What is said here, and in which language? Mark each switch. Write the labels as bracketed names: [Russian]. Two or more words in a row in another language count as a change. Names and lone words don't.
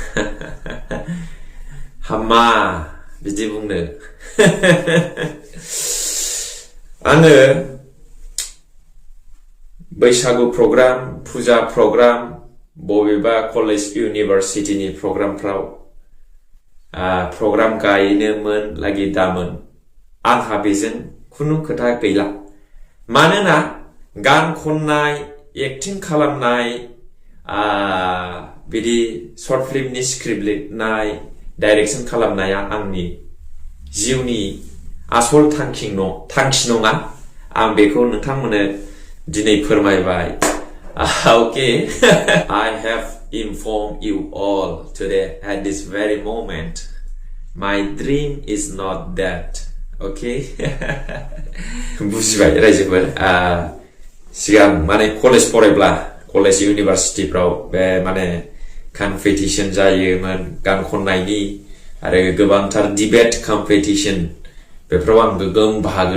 [Bodo] हामा बिदि बुंनो आङो बैसागु प्रग्राम फुजा प्रग्राम बबेबा [English] college universityni [Bodo] प्रग्रामफ्राव प्रग्राम गायनोमोन लागि दामोन आंहा बेजों खुनु खोथा गैला मानोना गान खननाय एक्टिं खालामनाय बिदि [English] short filmni script [Bodo] लिरनाय डाइरेक्शन खालामनाया आंनि जिउनि आसल थांखि नङा आं बेखौ नोंथांमोननो दिनै फोरमायबाय [English] okay I have informed you all today at this very moment my dream is not that okay [Bodo] बुजिबाय रायजोफोर सिगां माने कलेज फरायब्ला [English] college universityfrao [Bodo] बे माने कम्पिटिशन जायोमोन गान खननायनि आरो गोबांथार [English] debate competition [Bodo] बेफोराव आं गोगोम बाहागो